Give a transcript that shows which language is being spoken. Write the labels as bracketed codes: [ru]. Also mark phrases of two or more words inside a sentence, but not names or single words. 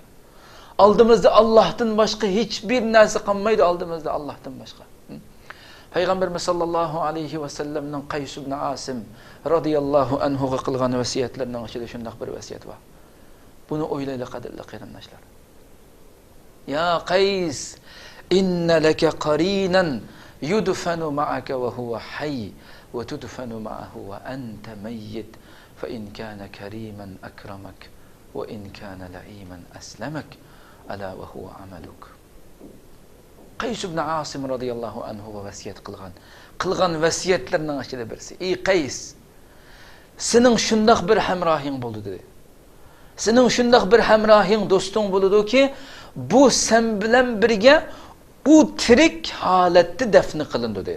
[uz] Oldimizda Allohdan boshqa hech bir narsa qolmaydi, oldimizda Allohdan boshqa. Payg'ambarimiz [ar] صلى الله عليه وسلم [uz] Qays ibn Asim [ar] رضي الله عنه [uz] ga qilgan vasiyatlarining ichida shunday bir vasiyat bor. Buni o'ylaylik, qadrli qarindoshlar. [ar] يا قيس إن لك قرينا يدفن معك وهو حي وتدفن معه وأنت ميت فإن كان كريما أكرمك وإن كان لئيما أسلمك ألا وهو عملك. [uz] Qays ibn Asim [ar] رضي الله عنه [uz] va vasiyat qilgan vasiyatlarning ichida birisi. Ey Qays, sening shundoq bir hamrohing bo'ldi dedi. Sening shundoq bir hamrohing, do'sting bo'ldiki, bu sen bilan birga u tirik holatda dafn qilindi dedi.